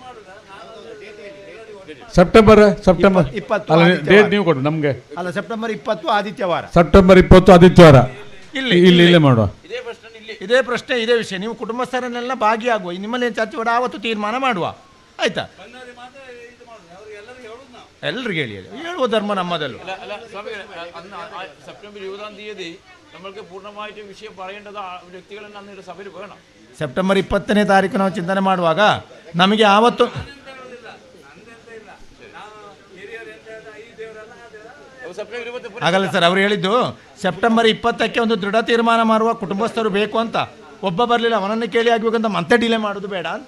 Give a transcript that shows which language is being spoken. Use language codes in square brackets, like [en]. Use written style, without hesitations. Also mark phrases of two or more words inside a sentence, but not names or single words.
[kn] ಸೆಪ್ಟೆಂಬರ್ 20 ಅಲ್ಲ, ಡೇಟ್ ನೀವು ಕೊಡು ನಮಗೆ. ಅಲ್ಲ, ಸೆಪ್ಟೆಂಬರ್ 20 ಆದಿತ್ಯವಾರ. ಸೆಪ್ಟೆಂಬರ್ 20 ಆದಿತ್ಯವಾರ ಇಲ್ಲೇ ಮಾಡುವ. ಇದೇ ಪ್ರಶ್ನೆ, ಇದೇ ವಿಷಯ. ನೀವು ಕುಟುಂಬಸ್ಥರನ್ನೆಲ್ಲ ಭಾಗಿಯಾಗುವ, ನಿಮ್ಮಲ್ಲಿ ಚರ್ಚೆ ಮಾಡಿ ಆವತ್ತು ತೀರ್ಮಾನ ಮಾಡುವ, ಆಯ್ತಾ? ಎಲ್ರಿಗೂ ಹೇಳುವ ಧರ್ಮ ನಮ್ಮದಲ್ಲೂ. [ml] സെപ്റ്റംബർ 20-ാം തീയതി നമ്മൾക്ക് പൂർണ്ണമായിട്ട് വിഷയം പറയേണ്ടത് വ്യക്തികളെല്ലാം അന്ന് സഭയിൽ വേണം. [kn] ಸೆಪ್ಟೆಂಬರ್ 20ನೇ ತಾರೀಕು ನಾವು ಚಿಂತನೆ ಮಾಡುವಾಗ ನಮಗೆ ಆವತ್ತು ಆಗಲ್ಲ ಸರ್. ಅವರು ಹೇಳಿದ್ದು ಸೆಪ್ಟೆಂಬರ್ 20ಕ್ಕೆ ಒಂದು ದೃಢ ತೀರ್ಮಾನ ಮಾಡುವ, ಕುಟುಂಬಸ್ಥರು ಬೇಕು ಅಂತ. ಒಬ್ಬ ಬರಲಿಲ್ಲ, ಅವನನ್ನು ಕೇಳಿ ಆಗಬೇಕಂತ ಮತ್ತೆ ಡಿಲೇ ಮಾಡೋದು ಬೇಡ ಅಂತ.